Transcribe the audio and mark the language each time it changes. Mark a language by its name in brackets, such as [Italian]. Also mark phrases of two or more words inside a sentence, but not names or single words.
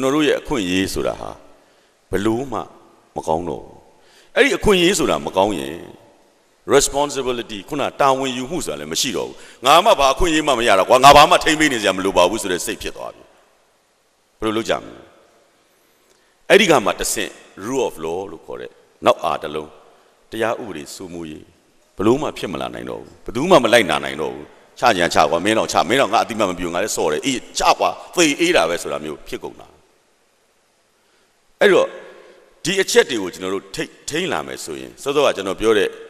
[Burmese] တော်တို့ရဲ့အခွင့်အရေးဆိုတာဟာဘလို့မှမကောင်းတော့ဘူးအဲ့ဒီအခွင့်အရေးဆိုတာမကောင်းရင် responsibility ခုနတာဝန်ယူမှုဆိုတာလည်းမရှိတော့ဘူး ငါမှဘာအခွင့်အရေးမှမရတော့ကွာငါဘာမှထိန်ပေးနေစရာမလိုပါဘူးဆိုတဲ့စိတ်ဖြစ်သွားပြီဘယ်လိုလုပ်ကြမလဲအဲ့ဒီကမှတဆင့် [English] rule of law [Burmese] လို့ခေါ်တဲ့နောက်အားတစ်လုံးတရားဥပဒေစိုးမိုးရေးဘလို့မှဖြစ်မလာနိုင်တော့ဘူးဘယ်သူမှမလိုက်နာနိုင်တော့ဘူးချကြံချကွာမင်းတော့ချမင်းတော့ငါအတိမမပြောငါလည်းစော်တယ်အေးချကွာသေအေးတာပဲဆိုတာမျိုးဖြစ်ကုန်တာအဲ့တော့ဒီအချက်တွေကိုကျွန်တော်တို့ထိန်းလာမယ်ဆိုရင်စောစောကကျွန်တော်ပြောတဲ့